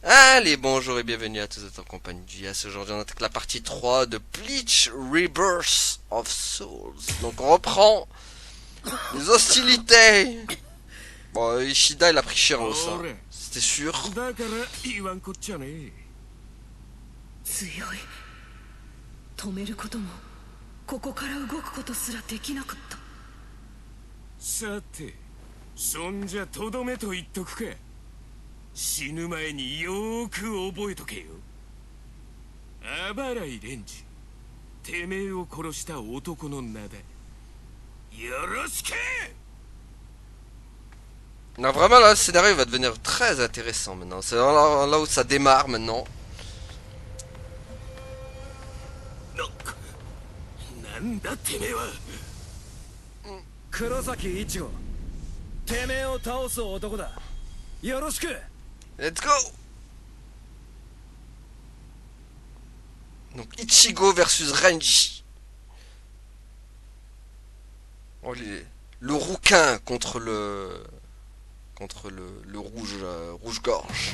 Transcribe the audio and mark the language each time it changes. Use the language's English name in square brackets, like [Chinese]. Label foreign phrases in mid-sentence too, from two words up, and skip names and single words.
[French] Allez, bonjour et bienvenue à tous en compagnie du Yas. Aujourd'hui, on attaque la partie 3 de Bleach Rebirth of Souls. Donc, on reprend les hostilités. Bon, Ishida, il a pris cher aussi, hein. C'était sûr. [Japanese] 強い止めることもここから動くことすらできなかった。さてそんじゃとどめと言っとくか。死ぬ前によーく覚えとけよ。あばらいレンジ、てめえを殺した男の名だ。よろしく。 [French] Non, vraiment, là, le scénario va devenir très intéressant maintenant. C'est là où ça démarre maintenant. [Japanese] なんだてめえは。黒崎一護、てめえを倒す男だ。よろしく。 [English] Let's go! [French] Donc, Ichigo versus Renji. Oh, le rouquin contre le rouge-gorge.